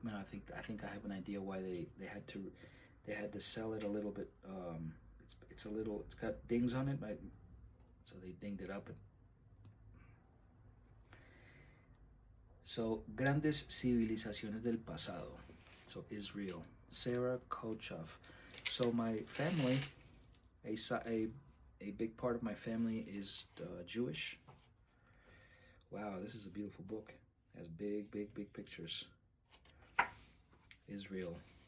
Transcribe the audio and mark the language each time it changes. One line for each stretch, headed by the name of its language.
English: Man, I think I have an idea why they had to sell it a little bit. It's a little. It's got dings on it, right? So they dinged it up. So,
Spanish: grandes civilizaciones del pasado.
English: So Israel. Sarah Kochov. So my family, a big part of my family is Jewish. Wow, this is a beautiful book. It has big, big, big pictures. Israel.